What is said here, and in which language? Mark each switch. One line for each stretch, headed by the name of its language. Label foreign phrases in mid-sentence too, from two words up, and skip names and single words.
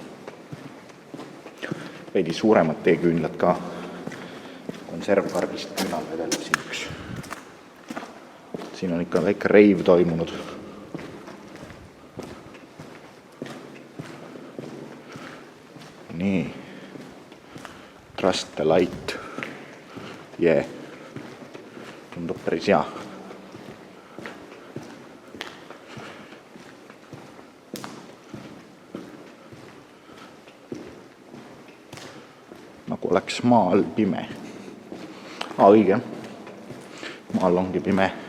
Estonian: Veidi suuremad teeküünlad ka. Konservkarbist küünal vedeleb siin üks. Siin on ikka väike reiv toimunud. Nii.
English: Trust the light.
Estonian: Tundub päris hea. Nagu oleks maa all pime. Õige. Maal ongi pime.